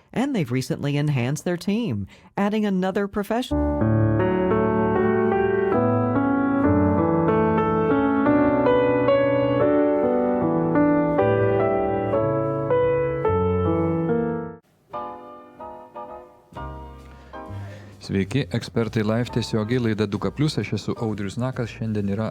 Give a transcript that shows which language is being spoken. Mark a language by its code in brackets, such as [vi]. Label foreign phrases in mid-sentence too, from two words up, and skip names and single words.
[en] and they've recently enhanced their team, adding another professional. [lt] Sveiki, ekspertai live tiesiogiai, laida 2K+, aš esu Audrius Nakas, šiandien yra